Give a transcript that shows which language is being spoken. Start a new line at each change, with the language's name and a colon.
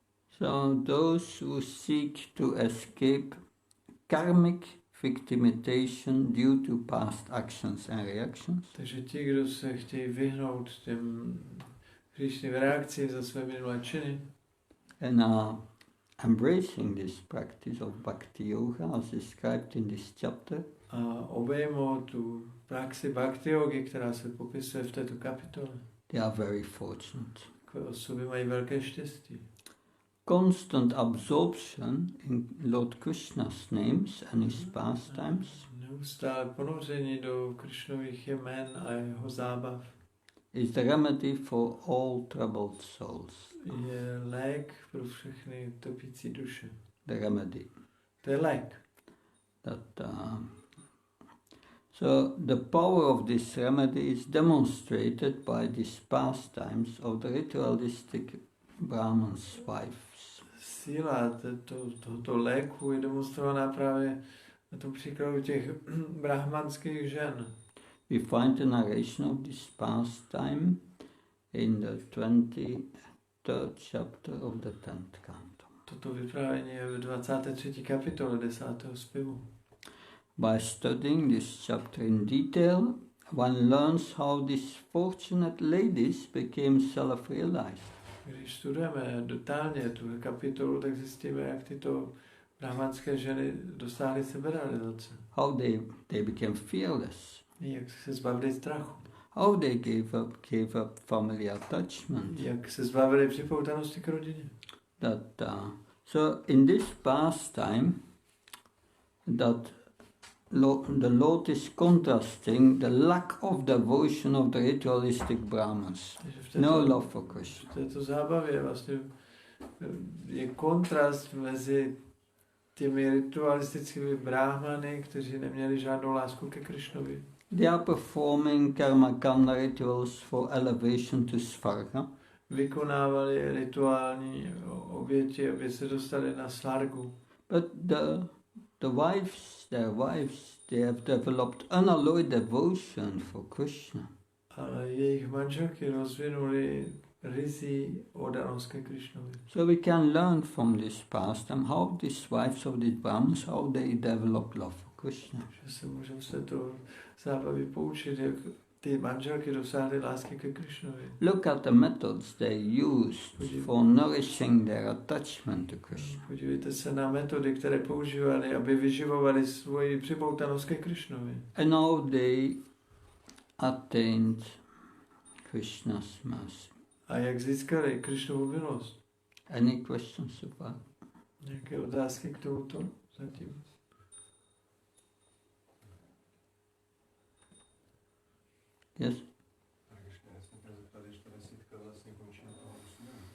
English: So those who seek to escape karmic victimization due to past actions and reactions,
Czech: Takže ti, kdo se chtějí vyhnout těm hříšným reakcím za své minulé činy
English: and are embracing this practice of bhakti yoga as described in this chapter,
Czech: a obejmou tu praxi bhakti yogi, která se popisuje v této kapitole,
English: they are very fortunate.
Czech: takové osoby mají velké štěstí.
English: constant absorption in Lord Krishna's names and his pastimes
Czech: Neustále ponoření do Krišnových jmen a jeho zábav
English: is the remedy for all troubled souls.
Czech: je lék pro všechny topící duše.
English: The remedy.
Czech: To je lék.
English: So the power of this remedy is demonstrated by these pastimes of the ritualistic Brahman's wives.
Czech: Síla tohoto léku je demonstrovaná právě na tom příkladu těch brahmanských žen.
English: We find the narration of this pastime in the 23rd chapter of the 10th canto.
Czech: Toto vyprávění je v 23. kapitole 10. zpěvu.
English: By studying this chapter in detail, one learns how these fortunate ladies became self-realized.
Czech: Když studujeme detailně tu kapitolu, tak zjistíme, jak tyto brahmanské ženy dosáhly seberealizace.
English: How they became fearless.
Czech: Jak se zbavili strachu.
English: How they gave up family attachment.
Czech: Jak se zbavili připoutanosti k rodině.
English: So in this pastime, the Lord is contrasting the lack of devotion of the ritualistic Brahmins. No love for Krishna.
Czech: V této zábavě vlastně je kontrast mezi těmi ritualistickými brahmany, kteří neměli žádnou lásku ke Krišnovi.
English: They are performing karma kanda rituals for elevation to svarga.
Czech: Vykonávali rituální oběti, aby se dostali na svargu.
English: But their wives, they have developed unalloyed devotion for Krishna.
Czech: Ale jejich manželky rozvinuli rizí oddanost ke Krišnovi.
English: So we can learn from this pastime how these wives of these Brahmins, how they developed love for Krishna.
Czech: Že se můžeme se to zábavy poučit, jak ty manželky dosáhly lásky ke Krišnovi.
English: Look at the methods they used for nourishing their attachment to Krishna.
Czech: Podívejte se na metody, které používali, aby vyživovali svoji připoutanost ke Krišnovi.
English: And now they attained Krishna's mercy.
Czech: A jak získali Krišnovu milost?
English: Any questions so far?
Czech: Nějaké otázky k tomuto zatím?
English: Yes?
Czech: Tak ještě já jsem chtěl zeptat, když ta desítka vlastně končí na toho 8.